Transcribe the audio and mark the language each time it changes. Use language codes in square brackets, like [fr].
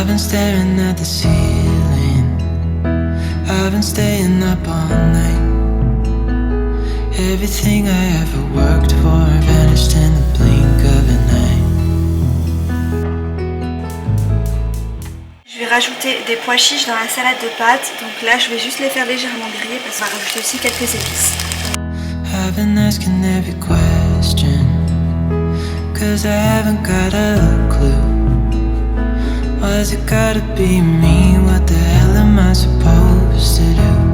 [en] staring at the ceiling. I've been staying up all night. Everything I ever worked for vanished in the blink of an eye. [fr] Je vais rajouter des pois chiches dans la salade de pâtes. Donc là, je vais juste les faire légèrement griller parce qu'on va rajouter aussi quelques épices. [en] I've been asking every question, 'cause I haven't got a clue. Why's it gotta be me? What the hell am I supposed to do?